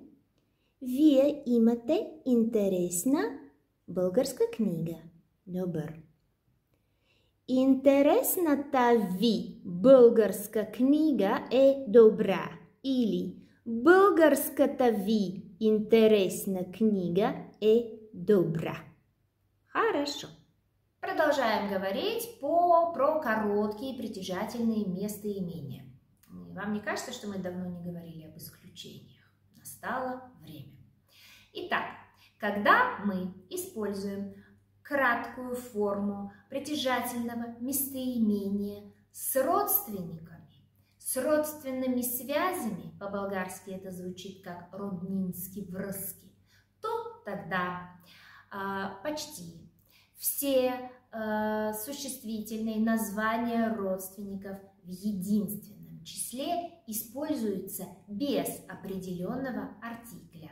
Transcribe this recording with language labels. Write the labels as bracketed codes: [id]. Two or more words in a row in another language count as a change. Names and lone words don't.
[bg] Вие имате интересна българска книга. Добър. Интересната ви българска книга е добра. Или българската ви интересна книга е добра. [ru] Хорошо. Продолжаем говорить про короткие притяжательные местоимения. Вам не кажется, что мы давно не говорили об исключениях? Настало время. Итак, Когда мы используем краткую форму притяжательного местоимения с родственниками, с родственными связями, по-болгарски это звучит как [bg] роднински връзки, [ru] то тогда почти все существительные названия родственников в единственном числе используются без определенного артикля.